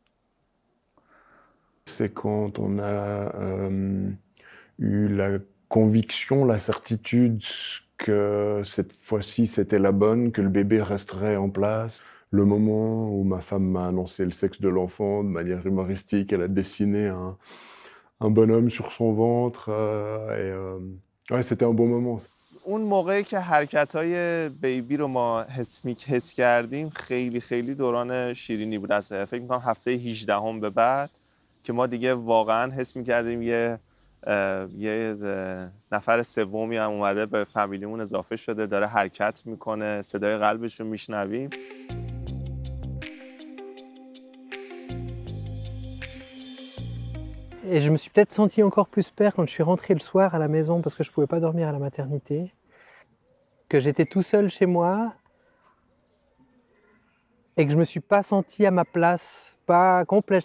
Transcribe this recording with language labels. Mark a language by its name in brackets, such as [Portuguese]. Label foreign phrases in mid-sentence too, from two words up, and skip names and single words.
[French] C'est quand on a eu la conviction, la certitude que cette fois-ci c'était la bonne, que le bébé resterait en place. Le moment où ma femme m'a annoncé le sexe de l'enfant de manière humoristique, elle a dessiné un bonhomme sur son ventre. Ouais, c'était un bon moment. [Persian] اون موقعی که حرکت‌های بیبی رو ما حس کردیم خیلی دوران شیرینی بود. از فکر می‌کنم هفته 18 به بعد که ما دیگه واقعا حس می‌کردیم یه نفر سومی هم اومده به فامیلیمون اضافه شده، داره حرکت میکنه، صدای قلبش رو میشنویم. [French] Et je me suis peut-être senti encore plus père quand je suis rentré le soir à la maison parce que je ne pouvais pas dormir à la maternité, que j'étais tout seul chez moi et que je ne me suis pas senti à ma place, pas complète.